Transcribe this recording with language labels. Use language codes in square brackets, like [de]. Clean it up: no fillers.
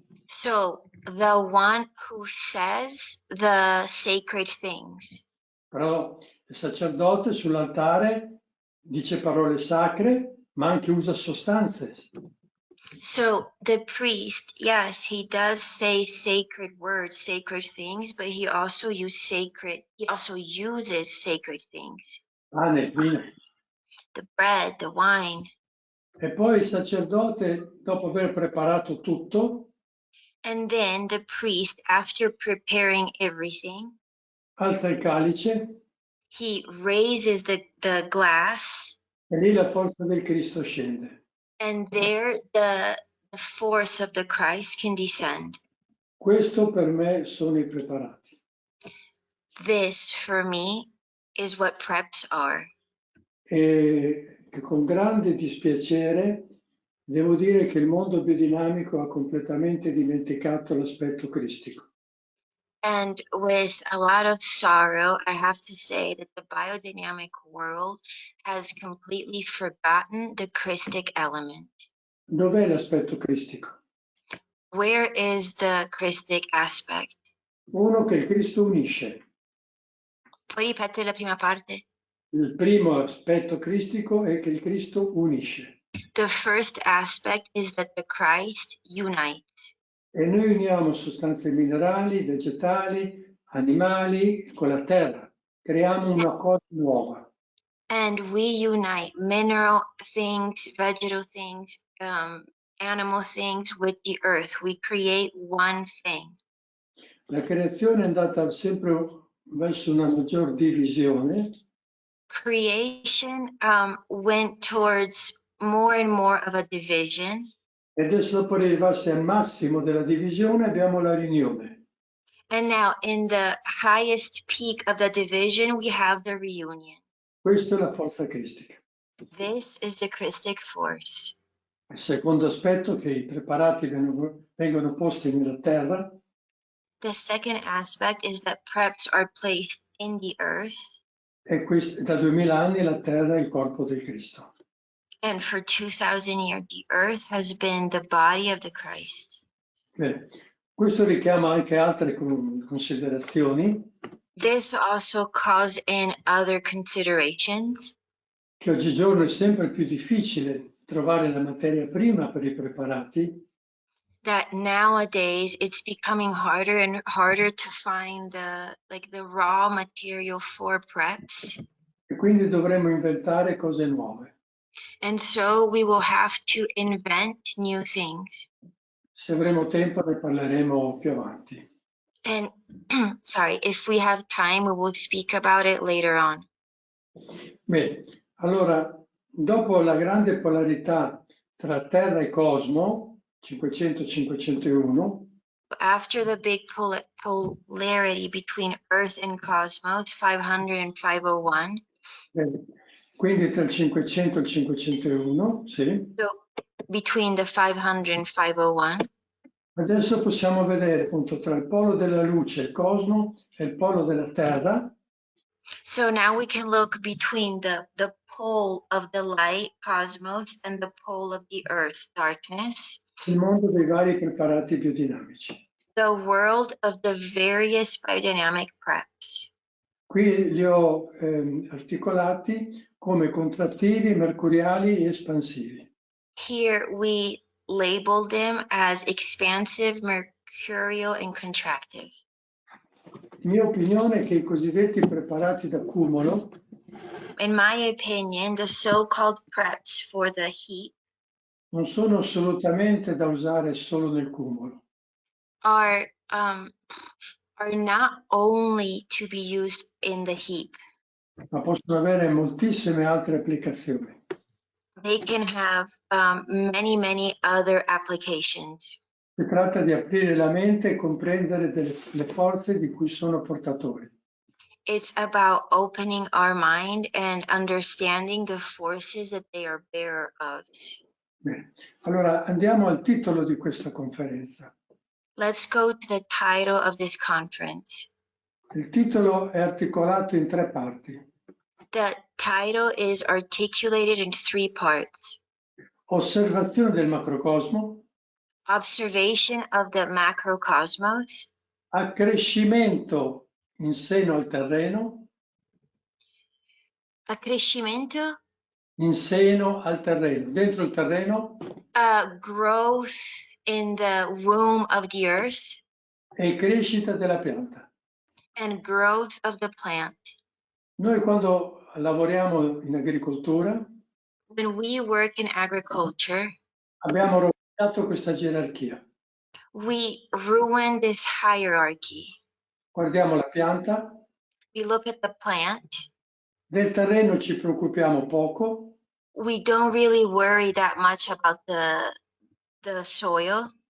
[en] So the one who says the sacred things. [it] Però il sacerdote sull'altare dice parole sacre, ma anche usa sostanze. [en] So the priest, yes, he does say sacred words, sacred things, but he also uses sacred things. [it] Pane, vino. [en] The bread, the wine. [it] E poi il sacerdote, dopo aver preparato tutto, [en] And then the priest, after preparing everything, [it] alza il calice [en] he raises the glass, [it] e lì la forza del Cristo scende. [en] and there the force of the Christ can descend. [it] Questo per me sono i preparati. [en] This, for me, is what preps are. [it] E con grande dispiacere devo dire che il mondo biodinamico ha completamente dimenticato l'aspetto cristico. [en] And with a lot of sorrow, I have to say that the biodynamic world has completely forgotten the Christic element. [it] Dov'è l'aspetto cristico? [en] Where is the Christic aspect? [it] Uno, che il Cristo unisce. Puoi ripetere la prima parte? Il primo aspetto cristico è che il Cristo unisce. [en] The first aspect is that the Christ unites. [it] E noi uniamo sostanze minerali, vegetali, animali con la terra. Creiamo una cosa nuova. [en] And we unite mineral things, vegetal things, animal things with the earth. We create one thing. [it] La creazione è andata sempre verso una maggior divisione. [en] Creation went towards more and more of a division. [it] E adesso, dopo arrivarsi al massimo della divisione, abbiamo la riunione. [en] And now in the highest peak of the division, we have the reunion. [it] Questa è la forza cristica. [en] This is the Christic force. [it] Il secondo aspetto è che i preparati vengono posti nella terra. [en] The second aspect is that preps are placed in the earth. [it] E da 2000 anni la terra è il corpo del Cristo. [en] And for 2000 years, the earth has been the body of the Christ. [it] Bene. Questo richiama anche altre considerazioni. [en] This also calls in other considerations. [it] Che oggigiorno è sempre più difficile trovare la materia prima per i preparati. [en] That nowadays it's becoming harder and harder to find the raw material for preps. [it] E quindi dovremo inventare cose nuove. [en] And so we will have to invent new things. [it] Se avremo tempo ne parleremo più avanti. [en] And sorry, if we have time, we will speak about it later on. [it] Bene, allora, dopo la grande polarità tra Terra e Cosmo, 500-501, [en] After the big polarity between Earth and Cosmos, 500 and 501. [it] Quindi tra il 500 e il 501, sì. [en] So between the 500 and 501. [it] Adesso possiamo vedere appunto tra il polo della luce, il cosmo, e il polo della terra. [en] So now we can look between the pole of the light, cosmos, and the pole of the earth, darkness. [it] Il mondo dei vari preparati biodinamici. [en] The world of the various biodynamic preps. [it] Qui li ho articolati come contrattivi, mercuriali e espansivi. [en] Here we labeled them as expansive, mercurial, and contractive. [it] Mia opinione è che i cosiddetti preparati d'accumulo, [en] in my opinion, the so-called preps for the heat [it] non sono assolutamente da usare solo nel cumulo. [en] are are not only to be used in the heap. [it] ma possono avere moltissime altre applicazioni. [en] They can have many other applications. [it] Si tratta di aprire la mente e comprendere le forze di cui sono portatori. [en] It's about opening our mind and understanding the forces that they are bearer of. [it] Bene. Allora andiamo al titolo di questa conferenza. [en] Let's go to the title of this conference. [it] Il titolo è articolato in 3 parti. [en] The title is articulated in 3 parts. [it] Osservazione del macrocosmo, [en] Observation of the macrocosmos, [it] accrescimento in seno al terreno, accrescimento, in seno al terreno, dentro il terreno, [en] growth in the womb of the earth, [it] e crescita della pianta. [en] and growth of the plant. [it] Noi quando lavoriamo in agricoltura [en] When we work in agriculture, [it] abbiamo rovesciato questa gerarchia. [en] we ruin this hierarchy. [it] Guardiamo la pianta, [en] We look at the plant. [it] del terreno ci preoccupiamo poco, [en] We don't really worry that much about the soil,